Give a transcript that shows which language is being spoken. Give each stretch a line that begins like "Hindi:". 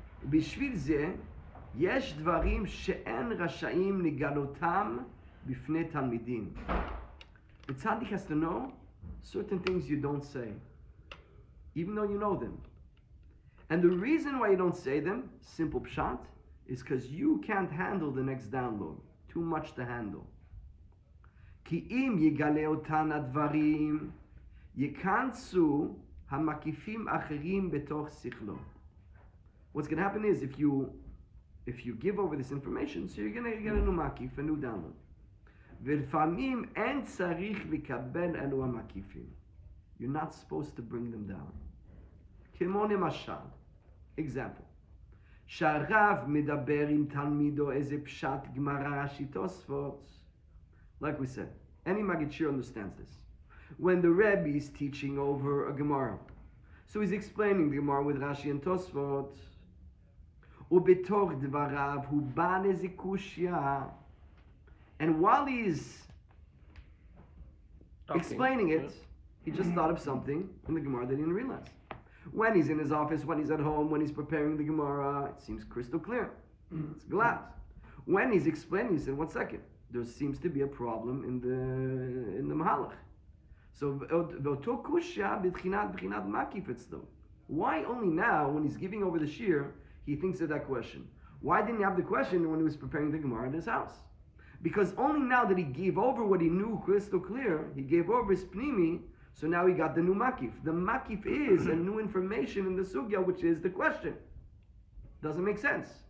Hebrew: בשביל זה, יש דברים שאין רשאים לגלותם בפני תלמידים.
English: The tzaddik has to know certain things you don't say, even though you know them. And the reason why you don't say them, simple pshat, is because you can't handle the next download. Too much to handle.
Hebrew: כי אם יגלה אותן הדברים, יכנסו המקיפים אחרים בתוך שכלו.
English: What's going to happen is, if you give over this information, so you're going to get a new makif, a new download.
Hebrew: ולפעמים אין צריך לקבל אלו המקיפים.
English: You're not supposed to bring them down.
Hebrew: כמו למשל, example, שהרב מדבר עם תלמידו איזה פשט גמרא רש"י תוספות.
English: Like we said, any Magid understands this. When the Rebbe is teaching over a Gemara, so he's explaining the Gemara with Rashi and Tosfot,
Hebrew: ובתוך דבריו הוא בא לאיזה קושיה,
English: and while he's explaining it, he just thought of something in the Gemara that he didn't realize. When he's in his office, when he's at home, when he's preparing the Gemara, it seems crystal clear. It's glad. When he's explaining, he said, 1 second, there seems to be a problem in the Mahalach. So,
Hebrew: ואותו קושיה בבחינת מקיף אצלו.
English: Why only now, when he's giving over the shir, he thinks of that question? Why didn't he have the question when he was preparing the Gemara in his house? Because only now that he gave over what he knew crystal clear, he gave over his pnimi, So now he got the new makif. The makif is a new information in the sugya, which is the question. Doesn't make sense.